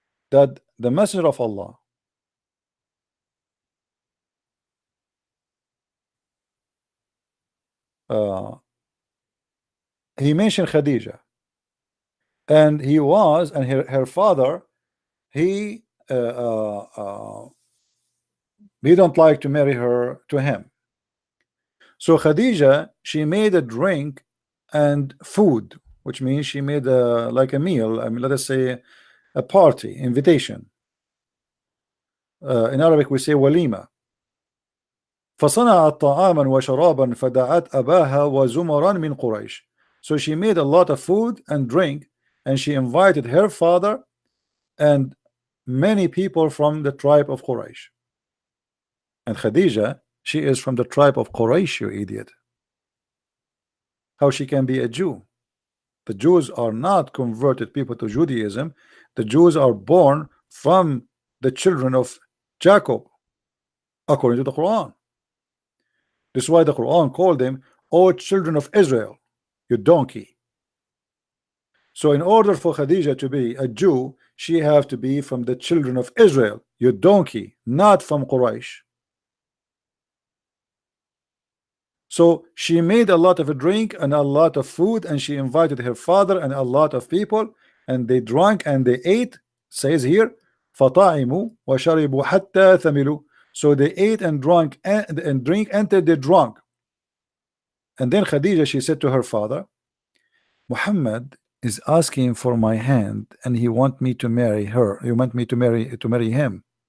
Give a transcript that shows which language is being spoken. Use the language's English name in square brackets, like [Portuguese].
[English] that the Messenger of Allah he mentioned Khadija, and he was, and her father, he don't like to marry her to him. So Khadija, she made a drink and food, which means she made like a meal. I mean, let us say a party, invitation. In Arabic we say walima. [Arabic] فصنعت طعاما وشرابا فدعت أباها وزمرا من قريش. [English] So she made a lot of food and drink, and she invited her father and many people from the tribe of Quraysh. And Khadija, she is from the tribe of Quraysh, you idiot. How she can be a Jew? The Jews are not converted people to Judaism. The Jews are born from the children of Jacob, according to the Quran. This is why the Quran called them, "O children of Israel, you donkey." So in order for Khadija to be a Jew, she have to be from the children of Israel, you donkey, not from Quraysh. So she made a lot of a drink and a lot of food, and she invited her father and a lot of people, and they drank and they ate. Says here, [Arabic] فَطَعِمُوا وَشَرِبُوا حَتَّى ثَمِلُوا. [English] So they ate and drank and drink until they drunk. And then Khadija, she said to her father, Muhammad is asking for my hand and he want me to marry her. You want me to marry him.